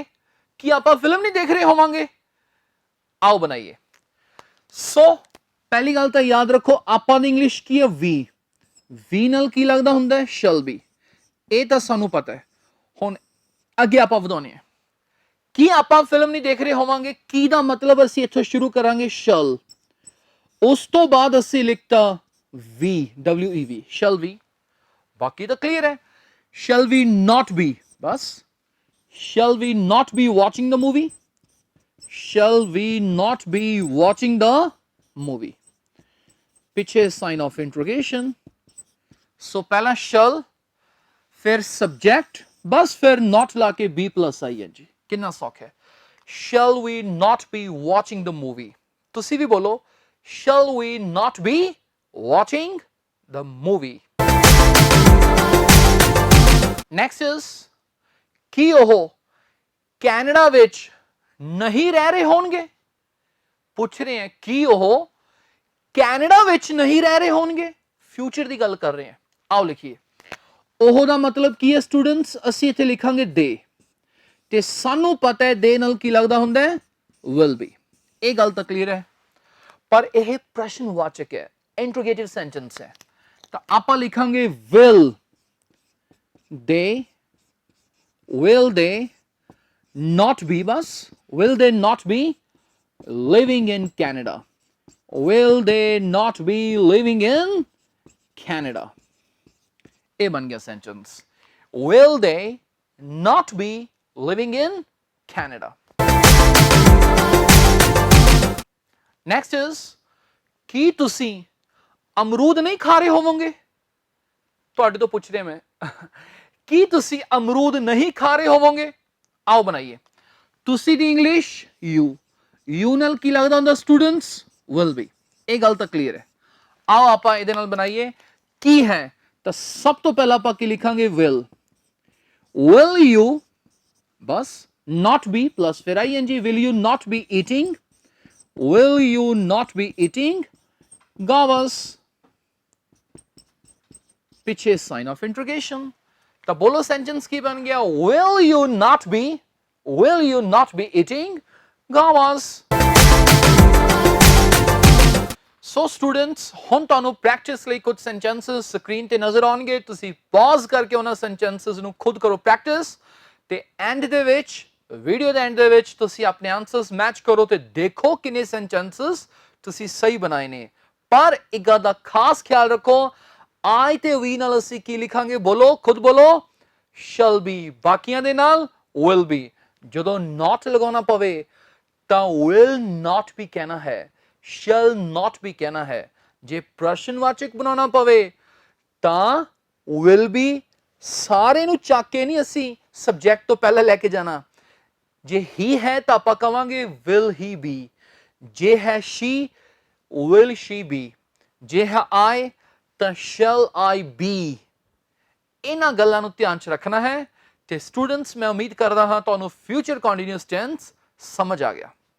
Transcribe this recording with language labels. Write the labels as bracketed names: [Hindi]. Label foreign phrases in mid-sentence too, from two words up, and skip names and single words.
[Punjabi] ਕਿ ਆਪਾਂ ਫਿਲਮ ਨਹੀਂ ਦੇਖ ਰਹੇ ਹੋਵਾਂਗੇ। ਆਓ ਬਣਾਈਏ। ਸੋ ਪਹਿਲੀ ਗੱਲ ਤਾਂ ਯਾਦ ਰੱਖੋ, ਆਪਾਂ ਦੀ ਇੰਗਲਿਸ਼ ਕੀ ਹੈ? ਵੀ ਨਾਲ ਕੀ ਲੱਗਦਾ ਹੁੰਦਾ ਹੈ? [English] shall be। [Punjabi] ਇਹ ਤਾਂ ਸਾਨੂੰ ਪਤਾ ਹੈ। ਹੁਣ ਅੱਗੇ ਆਪਾਂ ਵਧਾਉਣੇ ਆ ਕਿ ਆਪਾਂ ਫਿਲਮ ਨਹੀਂ ਦੇਖ ਰਹੇ ਹੋਵਾਂਗੇ। ਕੀ ਦਾ ਮਤਲਬ ਅਸੀਂ ਇੱਥੋਂ ਸ਼ੁਰੂ ਕਰਾਂਗੇ shall। ਉਸ ਤੋਂ ਬਾਅਦ ਅਸੀਂ ਲਿਖਤਾ [English] we, shall we। [Punjabi] ਬਾਕੀ ਤਾਂ ਕਲੀਅਰ ਹੈ। [English] shall we not be, ਬਸ shall we not be watching the movie? shall we not be watching the movie? [Punjabi] ਪਿੱਛੇ [English] sign of interrogation. [Punjabi] ਸੋ ਪਹਿਲਾਂ shall, ਫਿਰ ਸਬਜੈਕਟ, ਬਸ ਫਿਰ not ਲਾ ਕੇ [English] be plus ing। [Punjabi] ਕਿੰਨਾ ਸੌਖਾ ਹੈ। [English] shall we not be watching the movie? [Punjabi] ਤੁਸੀਂ ਵੀ ਬੋਲੋ [English] shall we not be watching the movie? Next is [Punjabi] ਕੀ ਉਹ ਕੈਨੇਡਾ ਵਿੱਚ ਨਹੀਂ ਰਹਿ ਰਹੇ ਹੋਣਗੇ? ਪੁੱਛ ਰਹੇ ਹਾਂ ਕੀ ਉਹ ਕੈਨੇਡਾ ਵਿੱਚ ਨਹੀਂ ਰਹਿ ਰਹੇ ਹੋਣਗੇ। ਫਿਊਚਰ ਦੀ ਗੱਲ ਕਰ ਰਹੇ ਹਾਂ। ਆਓ ਲਿਖੀਏ। ਉਹ ਦਾ ਮਤਲਬ ਕੀ ਹੈ ਸਟੂਡੈਂਟਸ? ਅਸੀਂ ਇੱਥੇ ਲਿਖਾਂਗੇ ਦੇ, ਤੇ ਸਾਨੂੰ ਪਤਾ ਹੈ ਦੇ ਨਾਲ ਕੀ ਲੱਗਦਾ ਹੁੰਦਾ ਹੈ? [English] will be। [Punjabi] ਇਹ ਗੱਲ ਤਾਂ ਕਲੀਅਰ ਹੈ। ਪਰ ਇਹ ਪ੍ਰਸ਼ਨਵਾਚਕ ਹੈ, [English] interrogative sentence [Punjabi] ਹੈ, ਤਾਂ ਆਪਾਂ ਲਿਖਾਂਗੇ [English] will they not be, [Punjabi] ਬਸ [English] will they not be living in Canada? will they not be living in Canada? [Punjabi] ਇਹ ਬਣ ਗਿਆ ਸੈਂਟੈਂਸ। [English] will they not be living in Canada? Next is [Punjabi] ਕੀ ਤੁਸੀਂ ਅਮਰੂਦ ਨਹੀਂ ਖਾ ਰਹੇ ਹੋਵੋਗੇ? ਤੁਹਾਡੇ ਤੋਂ ਪੁੱਛ ਰਿਹਾ ਮੈਂ ਕੀ ਤੁਸੀਂ ਅਮਰੂਦ ਨਹੀਂ ਖਾ ਰਹੇ ਹੋਵੋਗੇ? ਆਓ ਬਣਾਈਏ। ਤੁਸੀਂ ਦੀ ਇੰਗਲਿਸ਼ ਯੂ ਨਾਲ ਕੀ ਲੱਗਦਾ ਹੁੰਦਾ ਸਟੂਡੈਂਟਸ? [English] will be. [Punjabi] ਇਹ ਗੱਲ ਤਾਂ ਕਲੀਅਰ ਹੈ। ਆਓ ਆਪਾਂ ਇਹਦੇ ਨਾਲ ਬਣਾਈਏ ਕੀ ਹੈ। ਤਾਂ ਸਭ ਤੋਂ ਪਹਿਲਾਂ ਆਪਾਂ ਕੀ ਲਿਖਾਂਗੇ? [English] will you बस not be plus फिर ing will you not be eating? will you not be eating? [Punjabi] ਗਾਵਸ ਪਿੱਛੇ [English] sign of interrogation. [Punjabi] ਤੋ ਬੋਲੋ ਸੈਂਟੈਂਸ ਕੀ ਬਣ ਗਿਆ [English] will you not be eating? [Punjabi] गावस। ਸੋ ਸਟੂਡੈਂਟਸ ਹੁਣ ਤੁਹਾਨੂੰ ਪ੍ਰੈਕਟਿਸ ਲਈ ਕੁਝ [English] sentences screen [Punjabi] ਤੇ ਨਜ਼ਰ ਆਉਣਗੇ। ਤੁਸੀਂ ਪੌਜ਼ ਕਰਕੇ ਉਹਨਾਂ ਸੈਂਟੈਂਸਸ ਨੂੰ ਖੁਦ ਕਰੋ ਪ੍ਰੈਕਟਿਸ ਤੇ ਐਂਡ ਦੇ ਵਿੱਚ ਵੀਡੀਓ ਦੇ ਐਂਡ ਦੇ ਵਿੱਚ ਤੁਸੀਂ ਆਪਣੇ [English] answers match [Punjabi] ਕਰੋ ਤੇ ਦੇਖੋ ਕਿੰਨੇ ਸੈਂਟੈਂਸਸ ਤੁਸੀਂ ਸਹੀ ਬਣਾਏ ਨੇ। ਪਰ ਇੱਕ ਗੱਲ ਦਾ ਖਾਸ ਖਿਆਲ ਰੱਖੋ, ਆਈ ਤੇ ਵੀ ਨਾਲ ਅਸੀਂ ਕੀ ਲਿਖਾਂਗੇ? ਬੋਲੋ, ਖੁਦ ਬੋਲੋ। [English] shall be। [Punjabi] ਬਾਕੀਆਂ ਦੇ ਨਾਲ [English] will be। [Punjabi] ਜਦੋਂ not ਲਗਾਉਣਾ ਪਵੇ ਤਾਂ [English] will not be [Punjabi] ਕਹਿਣਾ ਹੈ, [English] shall not be ਕਹਿਣਾ ਹੈ। [Punjabi] ਜੇ ਪ੍ਰਸ਼ਨਵਾਚਕ ਬਣਾਉਣਾ ਪਵੇ ਤਾਂ [English] will be [Punjabi] ਸਾਰੇ ਨੂੰ ਚੱਕ ਕੇ ਨਹੀਂ ਅਸੀਂ ਸਬਜੈਕਟ ਤੋਂ ਪਹਿਲਾਂ ਲੈ ਕੇ ਜਾਣਾ। ਜੇ he ਹੈ ਤਾਂ ਆਪਾਂ ਕਵਾਂਗੇ [English] will he be। ਜੇ ਹੈ she will she be। ਜੇ ਹੈ I ਤਾਂ shall I be। [Punjabi] ਇਹਨਾਂ ਗੱਲਾਂ ਨੂੰ ਧਿਆਨ 'ਚ ਰੱਖਣਾ ਹੈ। ਤੇ ਸਟੂਡੈਂਟਸ ਮੈਂ ਉਮੀਦ ਕਰਦਾ ਹਾਂ ਤੁਹਾਨੂੰ [English] future continuous tense [Punjabi] ਸਮਝ ਆ ਗਿਆ।